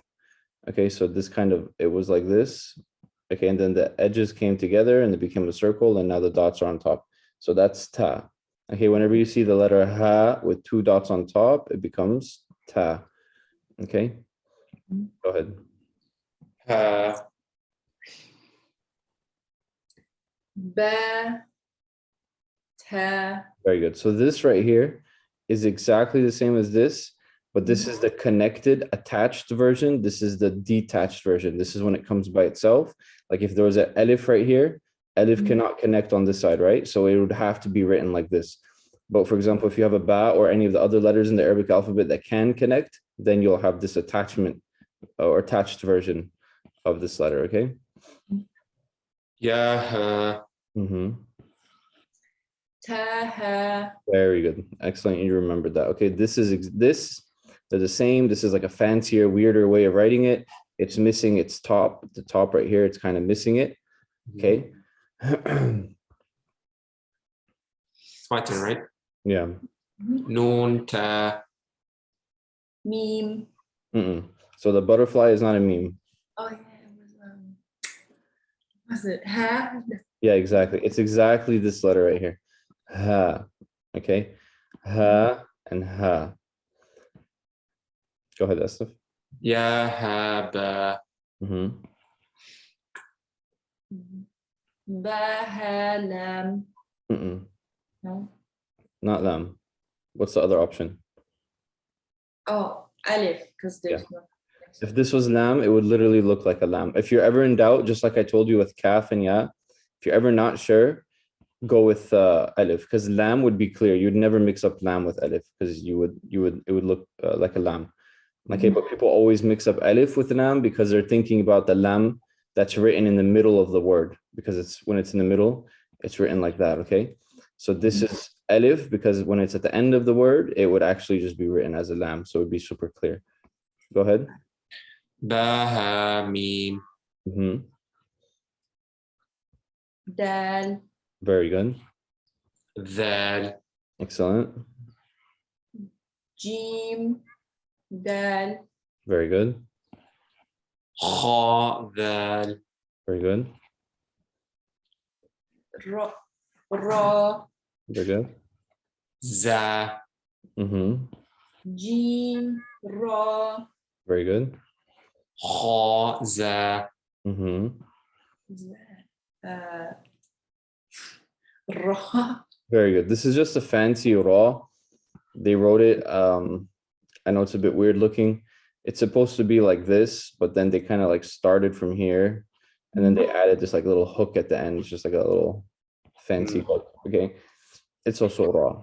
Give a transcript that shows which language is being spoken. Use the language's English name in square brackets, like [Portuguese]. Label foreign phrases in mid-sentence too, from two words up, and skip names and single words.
[English] Okay, so this kind of, it was like this. Okay, and then the edges came together and it became a circle, and now the dots are on top. So that's ta. Okay, whenever you see the letter ha with two dots on top, it becomes ta. Okay, go ahead. Ha. Ba. Ta. Very good. So this right here is exactly the same as this, but this is the connected attached version. This is the detached version. This is when it comes by itself. Like if there was an alif right here, alif cannot connect on this side, right? So it would have to be written like this. But for example, if you have a ba or any of the other letters in the Arabic alphabet that can connect, then you'll have this attachment or attached version of this letter, okay? [Arabic] Ya ha. Ta ha. [English] Very good. Excellent. You remembered that. Okay, they're the same. This is like a fancier, weirder way of writing it. It's missing its top, the top right here. It's kind of missing it. Okay. It's my turn, right? Yeah. [Arabic] Noon ta. Meme. [English] So the butterfly is not a meme. Oh yeah, was it ha? Yeah, exactly. It's exactly this letter right here. Ha. Okay. Ha and ha. Go ahead, Esnaf. [Arabic] Ya ha ba. Ba ha lam. [English] No. Not lam. What's the other option? Oh, alif, because there's no. If this was lam, it would literally look like a lamb. If you're ever in doubt, just like I told you with kaf and ya, if you're ever not sure, go with alif, because lam would be clear. You'd never mix up lam with alif because it would look like a lamb. Okay, but people always mix up alif with lam because they're thinking about the lam that's written in the middle of the word, because it's when it's in the middle, it's written like that. Okay, so this is alif because when it's at the end of the word, it would actually just be written as a lam, so it would be super clear. Go ahead. [Arabic] Ba ha mim. [English] Dal. Very good. Dal. Excellent. [Arabic] Jim. Dal. [English] Very good. [Arabic] Kha dal. [English] Very good. [Arabic] Ra. Ra. [English] Very good. Za. [Arabic] Jim. Ra. [English] Very good. [Arabic] Kha za. Ra. [English] Very good. This is just a fancy raw. They wrote it. I know it's a bit weird looking. It's supposed to be like this, but then they kind of like started from here, and then they added this like little hook at the end. It's just like a little fancy hook. Okay. It's also raw.